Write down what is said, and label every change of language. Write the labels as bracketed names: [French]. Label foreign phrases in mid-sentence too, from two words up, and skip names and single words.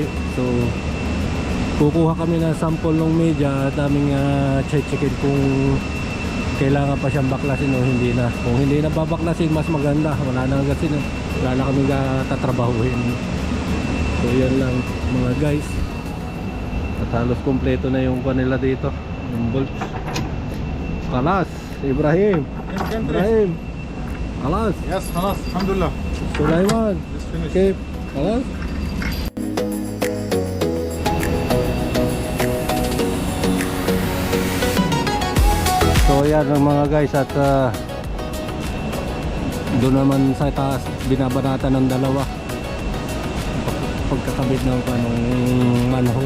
[Filipino] So kukuha kami ng sample ng media at aming check-checkin kung kailangan pa siyang baklasin o hindi na. Kung hindi na babaklasin, mas maganda. Wala na kasi wala na kami tatrabahuin. So yan lang mga guys. At halos kompleto na yung kanila dito, yung bolts. Kalas, Ibrahim. Ibrahim. Kalas. Yes, [Arabic] خلاص الحمد لله. [Filipino] Sulaiman. [English] Just finished. [Filipino] Okay. Kalas. So yan ang mga guys at doon naman sa taas binabanatan ng dalawa pagkakabit ng anong manhole.